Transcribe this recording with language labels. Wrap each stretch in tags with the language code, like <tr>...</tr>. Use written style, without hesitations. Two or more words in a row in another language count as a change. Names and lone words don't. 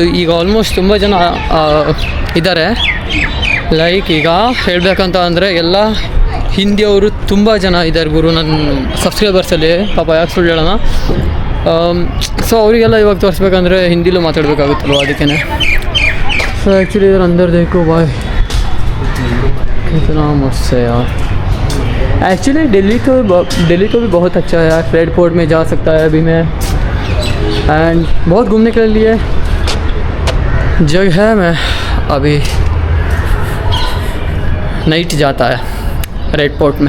<kn>ಈಗ ಆಲ್ಮೋಸ್ಟ್ ತುಂಬ ಜನ ಇದ್ದಾರೆ. ಲೈಕ್ ಈಗ ಹೇಳಬೇಕಂತ ಅಂದರೆ ಎಲ್ಲ ಹಿಂದಿಯವರು ತುಂಬ ಜನ ಇದ್ದಾರೆ ಗುರು ನನ್ನ ಸಬ್ಸ್ಕ್ರೈಬರ್ಸಲ್ಲಿ. ಪಾಪ ಯಾಕೆ ಸುಳ್ಳು ಹೇಳೋಣ. ಸೊ ಅವರಿಗೆಲ್ಲ ಇವಾಗ ತೋರಿಸ್ಬೇಕಂದ್ರೆ ಹಿಂದಿಲೂ ಮಾತಾಡಬೇಕಾಗುತ್ತಲ್ವ, ಅದಕ್ಕೇ.</kn> <hi>ಸೊ एक्चुअली इधर अंदर देखो भाई कितना मस्त है यार. एक्चुअली दिल्ली तो भी बहुत अच्छा है यार. रेड फोर्ट में जा सकता है अभी मैं, एंड बहुत घूमने के लिए जगह है. मैं अभी नाइट जाता है रेड फोर्ट में.</hi>